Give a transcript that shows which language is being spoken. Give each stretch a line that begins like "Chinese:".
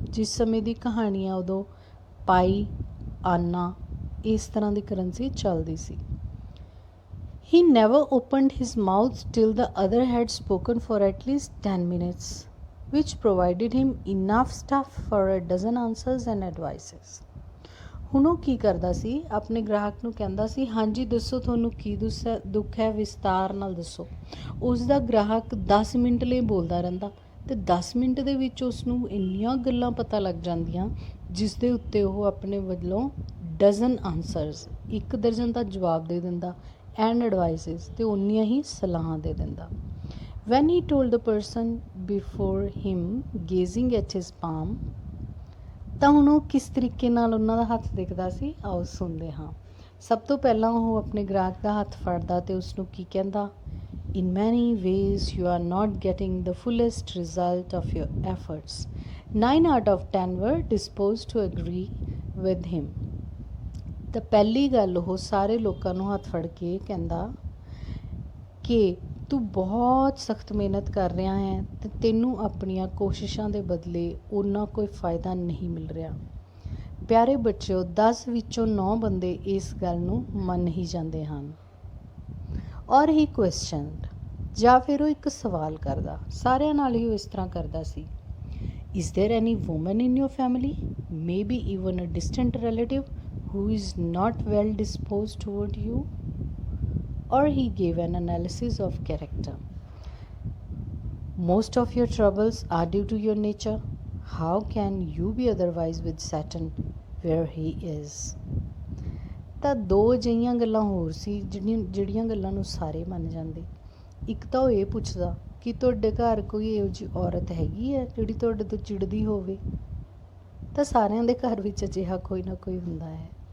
Punjabi: ਜਿਸ ਸਮੇਂ ਦੀ ਕਹਾਣੀ ਆ ਉਦੋਂ ਪਾਈ, ਆਨਾ, ਇਸ ਤਰ੍ਹਾਂ ਦੀ ਕਰੰਸੀ ਚੱਲਦੀ ਸੀ।
English: He never opened his mouth till the other had spoken for at least 10 minutes, which provided him enough stuff for a dozen answers and advices.
Punjabi: ਹੁਣ ਉਹ ਕੀ ਕਰਦਾ ਸੀ, ਆਪਣੇ ਗ੍ਰਾਹਕ ਨੂੰ ਕਹਿੰਦਾ ਸੀ ਹਾਂਜੀ ਦੱਸੋ ਤੁਹਾਨੂੰ ਕੀ ਦੁੱਖ ਹੈ, ਵਿਸਤਾਰ ਨਾਲ ਦੱਸੋ। ਉਸ ਦਾ ਗ੍ਰਾਹਕ 10 ਮਿੰਟ ਲਈ ਬੋਲਦਾ ਰਹਿੰਦਾ ਅਤੇ 10 ਮਿੰਟ ਦੇ ਵਿੱਚ ਉਸ ਨੂੰ ਇੰਨੀਆਂ ਗੱਲਾਂ ਪਤਾ ਲੱਗ ਜਾਂਦੀਆਂ ਜਿਸ ਦੇ ਉੱਤੇ ਉਹ ਆਪਣੇ ਵੱਲੋਂ
English: dozen answers,
Punjabi: 1 ਦਰਜਨ ਦਾ ਜਵਾਬ ਦੇ ਦਿੰਦਾ
English: and advices,
Punjabi: ਅਤੇ ਉਨੀਆਂ ਹੀ ਸਲਾਹਾਂ ਦੇ ਦਿੰਦਾ।
English: when he told the person before him gazing at his palm,
Punjabi: ਤਾਂ ਹੁਣ ਉਹ ਕਿਸ ਤਰੀਕੇ ਨਾਲ ਉਹਨਾਂ ਦਾ ਹੱਥ ਦਿਖਦਾ ਸੀ, ਆਓ ਸੁਣਦੇ ਹਾਂ। ਸਭ ਤੋਂ ਪਹਿਲਾਂ ਉਹ ਆਪਣੇ ਗ੍ਰਾਹਕ ਦਾ ਹੱਥ ਫੜਦਾ ਅਤੇ ਉਸਨੂੰ ਕੀ ਕਹਿੰਦਾ,
English: In many ways you are not getting the fullest result of your efforts. 9 out of 10 were disposed to agree with him.
Punjabi: ਤਾਂ ਪਹਿਲੀ ਗੱਲ ਉਹ ਸਾਰੇ ਲੋਕਾਂ ਨੂੰ ਹੱਥ ਫੜ ਕੇ ਕਹਿੰਦਾ ਕਿ ਤੂੰ ਬਹੁਤ ਸਖਤ ਮਿਹਨਤ ਕਰ ਰਿਹਾ ਹੈ ਅਤੇ ਤੈਨੂੰ ਆਪਣੀਆਂ ਕੋਸ਼ਿਸ਼ਾਂ ਦੇ ਬਦਲੇ ਓਨਾ ਕੋਈ ਫਾਇਦਾ ਨਹੀਂ ਮਿਲ ਰਿਹਾ। ਪਿਆਰੇ ਬੱਚਿਓ, 10 ਵਿੱਚੋਂ 9 ਬੰਦੇ ਇਸ ਗੱਲ ਨੂੰ ਮੰਨ ਹੀ ਜਾਂਦੇ ਹਨ।
English: or he questioned,
Punjabi: ਜਾਂ ਫਿਰ ਉਹ ਇੱਕ ਸਵਾਲ ਕਰਦਾ, ਸਾਰਿਆਂ ਨਾਲ ਹੀ ਉਹ ਇਸ ਤਰ੍ਹਾਂ ਕਰਦਾ ਸੀ,
English: Is there any woman in your family, maybe even a distant relative, who is not well disposed toward you? Or he gave an analysis of character. Most of your troubles are due to your nature. How can you be otherwise with Saturn where he is?
Punjabi: ਤਾਂ 2 ਅਜਿਹੀਆਂ ਗੱਲਾਂ ਹੋਰ ਸੀ ਜਿਹੜੀਆਂ ਗੱਲਾਂ ਨੂੰ ਸਾਰੇ ਮੰਨ ਜਾਂਦੇ। ਇੱਕ ਤਾਂ ਉਹ ਇਹ ਪੁੱਛਦਾ ਕਿ ਤੁਹਾਡੇ ਘਰ ਕੋਈ ਇਹੋ ਜਿਹੀ ਔਰਤ ਹੈਗੀ ਹੈ ਜਿਹੜੀ ਤੁਹਾਡੇ ਤੋਂ ਚਿੜਦੀ ਹੋਵੇ, ਤਾਂ ਸਾਰਿਆਂ ਦੇ ਘਰ ਵਿੱਚ ਅਜਿਹਾ ਕੋਈ ਨਾ ਕੋਈ ਹੁੰਦਾ ਹੈ।